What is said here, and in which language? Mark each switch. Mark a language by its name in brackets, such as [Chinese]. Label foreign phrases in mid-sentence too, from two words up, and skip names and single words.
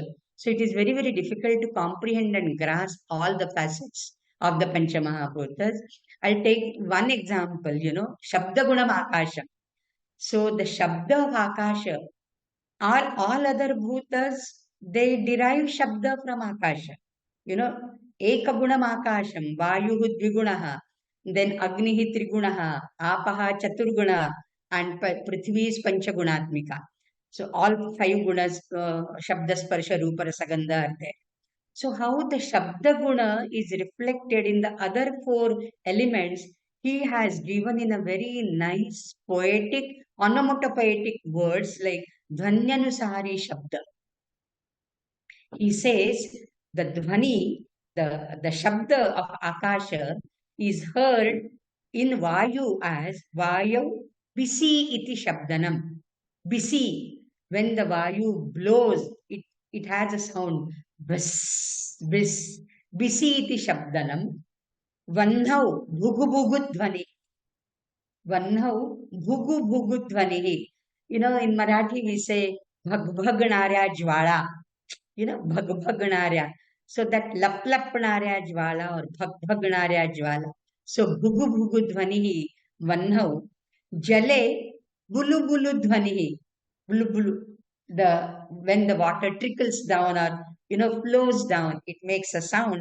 [English] So it is very, very difficult to comprehend and grasp all the facets of the Pancha Mahabhutas. I'll take one example, [Sanskrit] Shabda Gunam Akasha. [English] So the Shabda of Akasha, all other bhutas, they derive Shabda from Akasha. [Sanskrit] Eka Gunam Akasham, Vayuhu Dvigunaha, then Agnihi Trigunaha, Apaha Chaturguna, [English] and Prithvi is Panchagunatmika. So all five gunas, [Sanskrit] Shabda, Sparsha, Rupa, Rasagandha [English] are there. So how the Shabda Guna is reflected in the other four elements, he has given in a very nice, poetic, onomatopoetic words like [Sanskrit] Dhvanyanusari Shabda. [English] He says the Dhvani, the Shabda of Akasha is heard in Vayu as [Sanskrit] Vayu Bisi iti Shabdanam. [English] Bisi, when the Vayu blows, it has a sound. [Sanskrit] Bis, bis, Bisi iti Shabdanam. Vanhau Bhugu Bhugu Dhvani. Vanhau Bhugu Bhugu Dhvani. [English] You know, in Marathi we say [Marathi] Bhag Bhagnarya Jwala. [English] You know, [Marathi] Bhag Bhagnarya. [English] So that [Marathi] Lap Lapnarya Jwala [English] or [Marathi] Bhag Bhagnarya Jwala. [Sanskrit] So Bhugu Bhugu Dhvani Vanhau. Jale Bulu Bulu Dhvani. Bulu Bulu. [English] When the water trickles down or flows down, it makes a sound.